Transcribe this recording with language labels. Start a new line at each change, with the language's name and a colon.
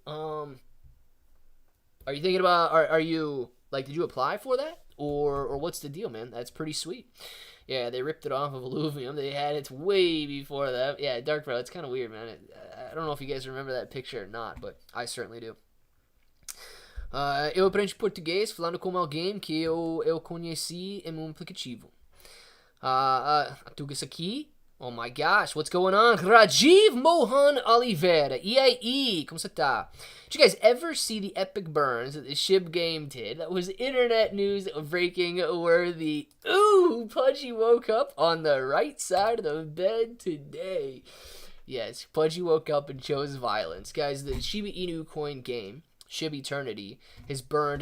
English: Are you thinking about, are you, like, did you apply for that? Or what's the deal, man? That's pretty sweet. Yeah, they ripped it off of Illuvium. They had it way before that. Yeah, Dark Bro, it's kind of weird, man. I don't know if you guys remember that picture or not, but I certainly do.
Portuguese: Eu aprendi português falando com alguém que eu conheci em aplicativo. Tudo isso aqui
English: Oh my gosh, what's going on?
Portuguese: Rajiv Mohan Oliveira, EIE, como você tá?
English: Did you guys ever see the epic burns that the Shib game did? That was internet news breaking worthy. Ooh, Pudgy woke up on the right side of the bed today. Yes, Pudgy woke up and chose violence. Guys, the Shiba Inu coin game, Shib Eternity, has burned.